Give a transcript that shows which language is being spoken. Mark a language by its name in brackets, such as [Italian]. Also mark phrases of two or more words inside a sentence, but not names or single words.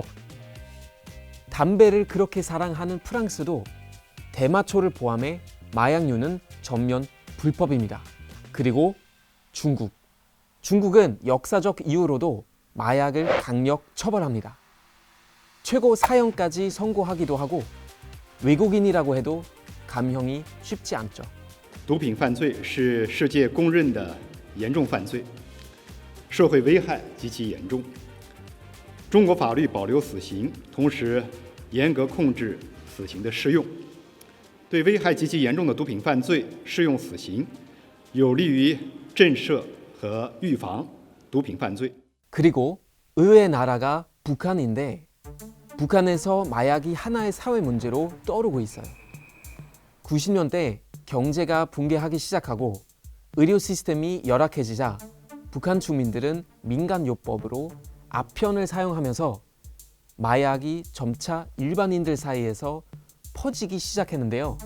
[Korean] 담배를 그렇게 사랑하는 프랑스도 대마초를 포함해 마약류는 전면 불법입니다. 그리고 중국. 중국은 역사적 이유로도 마약을 강력 처벌합니다. 최고 사형까지 선고하기도 하고 외국인이라고 해도 감형이 쉽지 않죠. [Chinese] 毒品犯罪是世界公认的严重犯罪，社会危害极其严重。中国法律保留死刑，同时严格控制死刑的适用。对危害极其严重的毒品犯罪适用死刑，有利于震慑和预防毒品犯罪。 [Korean] 그리고 의외의 나라가 북한인데 북한에서 마약이 하나의 사회 문제로 떠오르고 있어요. 90년대 경제가 붕괴하기 시작하고 의료 시스템이 열악해지자 북한 주민들은 민간요법으로 아편을 사용하면서 마약이 점차 일반인들 사이에서 퍼지기 시작했는데요.